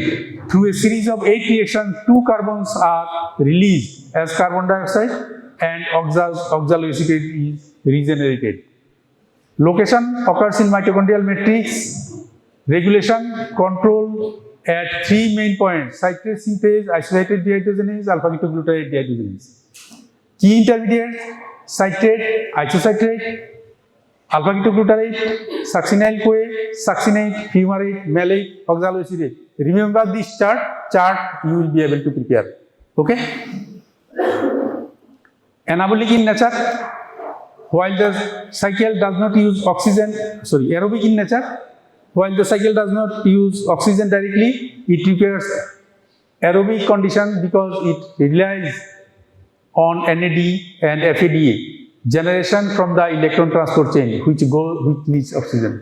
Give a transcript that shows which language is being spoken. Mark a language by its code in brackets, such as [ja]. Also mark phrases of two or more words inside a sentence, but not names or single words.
[en] Through a series of 8 reactions, 2 carbons are released as carbon dioxide and oxaloacetate is regenerated. Location occurs in mitochondrial matrix. Regulation control at 3 main points: citrate synthase, isolated dehydrogenase, alpha-ketoglutarate dehydrogenase. Key intermediates: citrate, isocitrate, alpha-ketoglutarate, succinyl-CoA, succinate, fumarate, malate, oxaloacetate. remember this chart you will be able to prepare. Okay? Anabolic in nature, while the cycle does not use aerobic in nature, while the cycle does not use oxygen directly, it requires aerobic condition because it relies on NAD and FADA generation from the electron transport chain which needs oxygen.